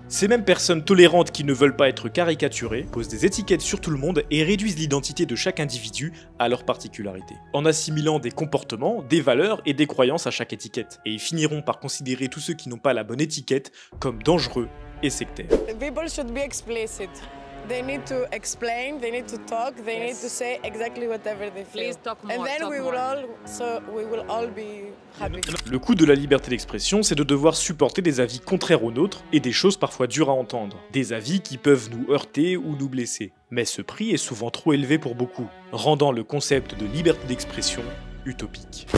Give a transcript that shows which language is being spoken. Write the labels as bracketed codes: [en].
[fr] Ces mêmes personnes tolérantes qui ne veulent pas être caricaturées posent des étiquettes sur tout le monde et réduisent l'identité de chaque individu à leur particularité, en assimilant des comportements, des valeurs et des croyances à chaque étiquette. Et ils finiront par considérer tous ceux qui n'ont pas la bonne étiquette comme dangereux et sectaires. [en] People should be explicit. They need to explain, they need to talk, they need to say exactly whatever they feel. Please talk more, and then talk we will all be happy. [fr] Le coût de la liberté d'expression, c'est de devoir supporter des avis contraires aux nôtres et des choses parfois dures à entendre. Des avis qui peuvent nous heurter ou nous blesser. Mais ce prix est souvent trop élevé pour beaucoup, rendant le concept de liberté d'expression utopique.